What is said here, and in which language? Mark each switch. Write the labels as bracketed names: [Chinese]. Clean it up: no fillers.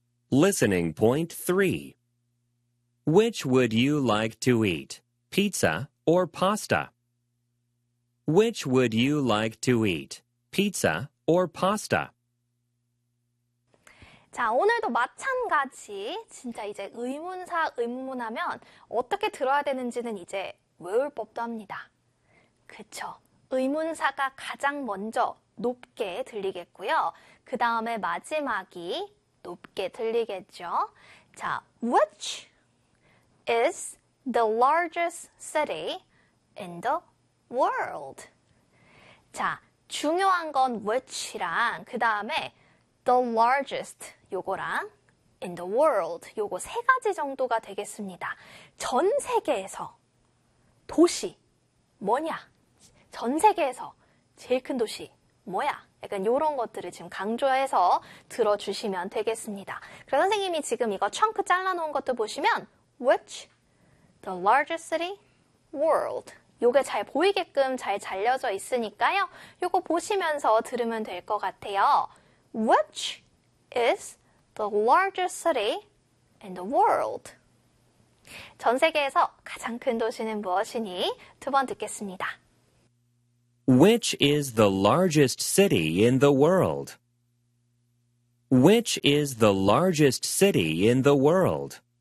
[English] Listening point 3. Which would you like to eat, pizza or pasta? Which would you like to eat, pizza or pasta? [Korean] 자, 오늘도 마찬가지. 진짜 이제 의문사, 의문문하면 어떻게 들어야 되는지는 이제 외울 법도 합니다. 그쵸. 의문사가 가장 먼저 높게 들리겠고요. 그 다음에 마지막이 높게 들리겠죠. 자, [English] which is the largest city in the world? [Korean] 자, 중요한 건 which랑 그 다음에 the largest. 요거랑 in the world 요거 세 가지 정도가 되겠습니다. 전 세계에서 도시 뭐냐? 전 세계에서 제일 큰 도시 뭐야? 약간 요런 것들을 지금 강조해서 들어주시면 되겠습니다. 그래서 선생님이 지금 이거 chunk 잘라놓은 것도 보시면 [English] which the largest city world [Korean] 요게 잘 보이게끔 잘 잘려져 있으니까요. 요거 보시면서 들으면 될것 같아요. [English] Which is The largest city in the world. [Korean] 전 세계에서 가장 큰 도시는 무엇이니? 두번 듣겠습니다. [English] Which is the largest city in the world? Which is the largest city in the world?